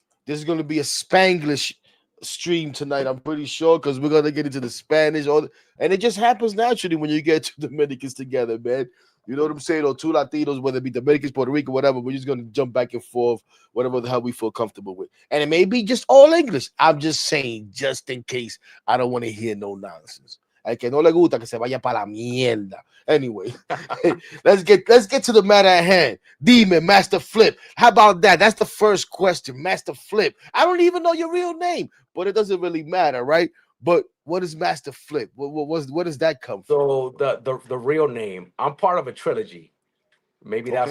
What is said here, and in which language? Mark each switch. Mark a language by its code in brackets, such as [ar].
[en] This is going to be a Spanglish stream tonight, I'm pretty sure, because we're going to get into the Spanish. And it just happens naturally when you get two Dominicans together, man. You know what I'm saying? Or two Latinos, whether it be Dominicans, Puerto Rico, whatever. We're just going to jump back and forth, whatever the hell we feel comfortable with. And it may be just all English. I'm just saying, just in case I don't want to hear no nonsense. [es] Al que no le gusta que se vaya para la mierda. [en] Anyway, let's get to the matter at hand. Demon, Master Flip. How about that? That's the first question, Master Flip. I don't even know your real name, but it doesn't really matter, right? But what is Master Flip? What does that come from? So the real name. I'm part of a trilogy. Maybe that's